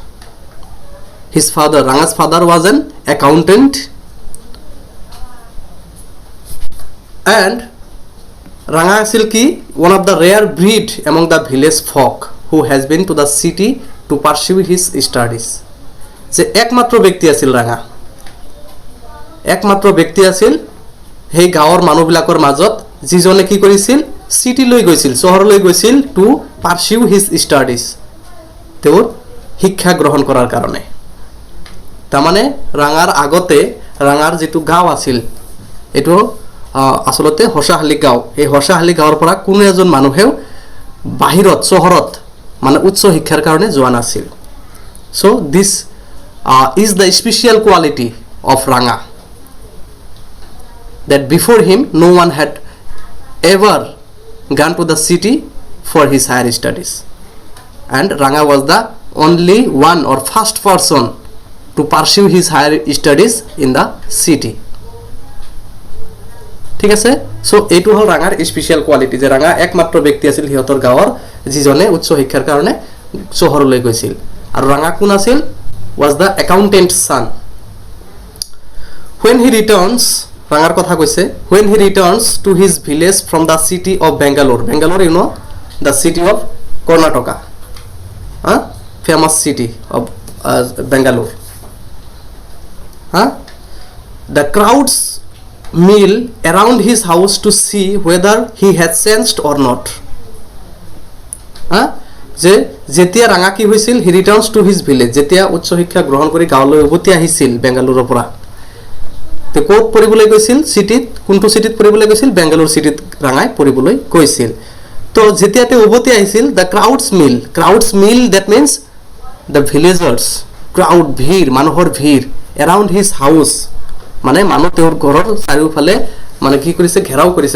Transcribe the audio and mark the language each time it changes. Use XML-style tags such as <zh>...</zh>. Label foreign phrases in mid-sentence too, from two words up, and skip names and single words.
<en>His father, Ranga's father, was an accountant, and Ranga Silki, one of the rare breed among the village folk who has been to the city to pursue his studies.</en> <as>যে একমাত্ৰ ব্যক্তি আছিল ৰাঙা, একমাত্ৰ ব্যক্তি আছিল সেই গাঁৱৰ মানুহবিলাকৰ মাজত যিজনে কি কৰিছিল, চিটিলৈ গৈছিল, চহৰলৈ গৈছিল</as> <en>to pursue his studies,</en> <as>তেওঁৰ শিক্ষা গ্ৰহণ কৰাৰ কাৰণে। তাৰমানে ৰাঙাৰ আগতে ৰাঙাৰ যিটো গাঁও আছিল, এইটো আসলতে হসাহালি গাঁও। এই হসাহালি গাঁৱৰ পৰা কোনো এজন মানুহেও বাহিৰত চহৰত মানে উচ্চ শিক্ষাৰ কাৰণে যোৱা নাছিল।</as> <en>So this is the special quality of Ranga, that before him no one had ever gone to the city for his higher studies, and Ranga was the only one or first person to pursue his higher studies in the city.</en> <as>ঠিক আছে। সো এইটো হল ৰাঙাৰ</as> <en>special quality,</en> <as>যে ৰাঙা একমাত্ৰ ব্যক্তি আছিল সিহঁতৰ গাঁৱৰ যিজনে উচ্চ শিক্ষাৰ কাৰণে চহৰলৈ গৈছিল। আৰু ৰাঙা কোন আছিল?</as> <en>was the accountant son. When he returns,</en> <as>ৰাঙাৰ কথা কৈছে,</as> <en>when he returns to his village from the city of Bangalore, Bangalore, you know, the city of Karnataka, famous city of Bangalore, the crowds mill around his house to see whether he has changed or not.</en> <as>যে যেতিয়া ৰাঙা কি হৈছিল,</as> <en>he returns to his village,</en> <as>যেতিয়া উচ্চ শিক্ষা গ্ৰহণ কৰি গাঁৱলৈ উভতি আহিছিল বেংগালুৰুৰ পৰা, তে ক'ত পঢ়িবলৈ গৈছিল? চিটিত। কোনটো চিটিত পঢ়িবলৈ গৈছিল? বেংগালুৰু চিটিত ৰাঙাই পঢ়িবলৈ গৈছিল। তো যেতিয়া তেওঁ উভতি আহিছিল,</as> <en>the crowds mill that means the villagers,</en> <as>ক্ৰাউড, ভিৰ, মানুহৰ ভিৰ,</as> <en>around his house,</en> <as>মানে মানুহ তেওঁৰ ঘৰৰ চাৰিওফালে মানে কি কৰিছে, ঘেৰাও কৰিছে।</as>